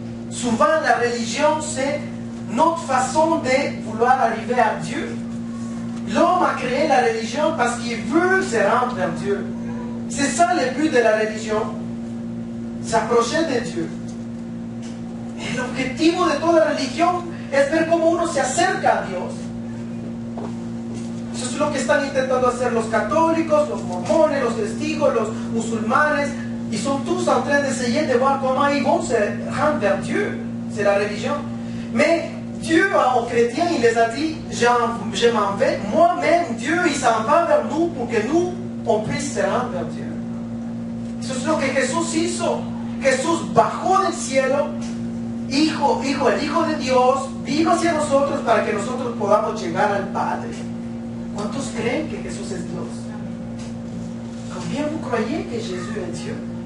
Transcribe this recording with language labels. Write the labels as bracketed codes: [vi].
[fr] Souvent, la religion, c'est notre façon de vouloir arriver à Dieu. L'homme a créé la religion parce qu'il veut se rendre vers Dieu. C'est ça le but de la religion, s'approcher de Dieu. [es] El objetivo de toda religión es ver cómo uno se acerca a Dios. Eso es lo que están intentando hacer los católicos, los mormones, los testigos, los musulmanes. [fr] Ils sont tous en train d'essayer de voir comment ils vont se rendre vers Dieu. C'est la religion. Mais Dieu, aux chrétiens, il les a dit, je m'en vais. Moi-même, Dieu, il s'en va vers nous pour que nous, on puisse se rendre vers Dieu. [es] Eso es lo que Jesús hizo. Jesús bajó del cielo, el Hijo de Dios, vino hacia nosotros para que nosotros podamos llegar al Padre. ¿Cuántos creen que Jesús es Dios? [fr] ¿Combien vous croyez que [es] Jesús es Dios?